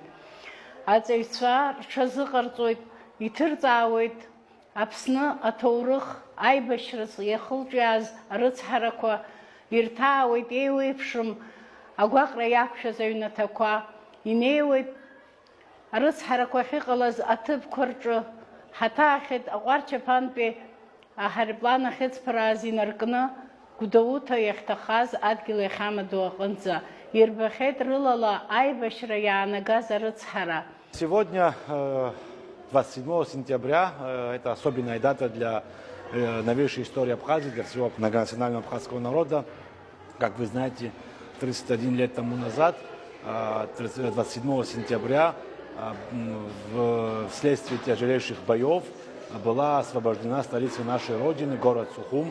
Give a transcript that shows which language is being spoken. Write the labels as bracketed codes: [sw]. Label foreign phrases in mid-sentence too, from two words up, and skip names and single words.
[ab] Аҵаҩцәа рҽазыҟарҵоит, иҭырҵаауеит Аԥсны аҭоурых, аибашьра иахылҿиааз арыцҳарақәа, ирҭаауеит еиуеиԥшым агәаҟра иақәшәаз аҩнаҭақәа, инеиуеит арыцҳарақәа ахьыҟалаз аҭыԥқәа рҿы, ҳаҭаахьеит аҟәарч аԥантәи аҳаирплан ахьыҵԥрааз инаркны Гәдоуҭа иахьҭахаз адгьыл иахьамаду аҟынӡа. Ирбахьеит рылала аибашьра иаанагаз арыцҳара. [ru] Сегодня, 27 сентября, это особенная дата для новейшая история Абхазии для всего многонационального абхазского народа. Как вы знаете, 31 лет тому назад, 27 сентября, вследствие тяжелейших боев была освобождена столица нашей Родины, город Сухум.